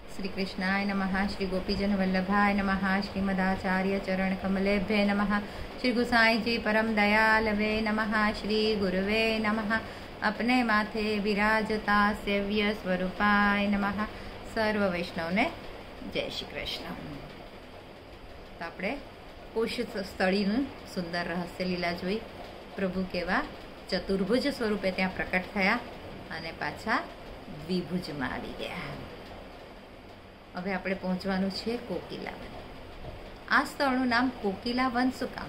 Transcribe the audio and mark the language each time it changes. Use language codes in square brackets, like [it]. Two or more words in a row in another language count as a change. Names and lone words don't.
[sa] श्री कृष्णाय नमः, श्री गोपीजन वल्लभाय नमः, श्रीमदाचार्य चरण कमलेभ्ये नमः, श्री गुसाई जी परम दयालवे नमः, श्री गुरुवे नमः, अपने माथे विराजता सेव्य स्वरूपाय नमः। [gu] સર્વ વૈષ્ણવ ને જય શ્રી કૃષ્ણ। तो આપણે કુશ સ્થળીનું સુંદર રહસ્ય લીલા જોઈ। પ્રભુ કેવા ચતુર્ભુજ સ્વરૂપે ત્યાં પ્રકટ થયા અને પાછા દ્વિભુજમાં આવી ગયા। હવે આપણે પહોંચવાનું છે કોકિલાવન। આ સ્થળનું નામ કોકિલાવન શું કામ?